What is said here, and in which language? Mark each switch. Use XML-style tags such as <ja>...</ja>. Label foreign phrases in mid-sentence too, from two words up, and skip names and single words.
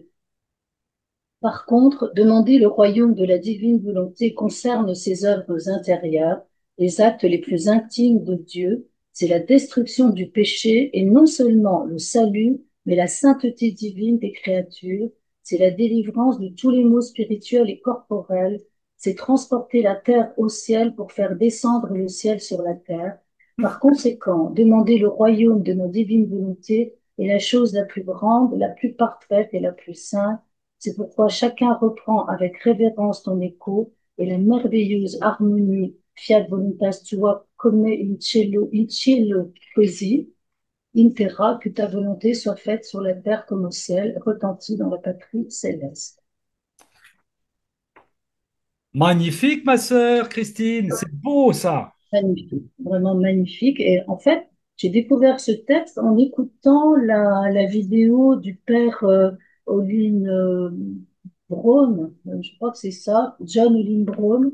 <fr>Par contre, demander le royaume de la divine volonté concerne ses œuvres intérieures, les actes les plus intimes de Dieu, c'est la destruction du péché et non seulement le salut, mais la sainteté divine des créatures, c'est la délivrance de tous les maux spirituels et corporels, c'est transporter la terre au ciel pour faire descendre le ciel sur la terre. Par conséquent, demander le royaume de notre divine volonté est la chose la plus grande, la plus parfaite et la plus sainte. C'est pourquoi chacun reprend avec révérence ton écho et la merveilleuse harmonie</fr> <la>fiat voluntas tua</la> <it>come in cielo così in terra,</it> <fr>que ta volonté soit faite sur la terre comme au ciel, retentit dans la patrie céleste. Magnifique, ma sœur Christine, c'est beau ça. Magnifique, vraiment magnifique. Et en fait, j'ai découvert ce texte en écoutant la vidéo du père Olin Brown, je crois que c'est ça, John Olin Brown.</fr>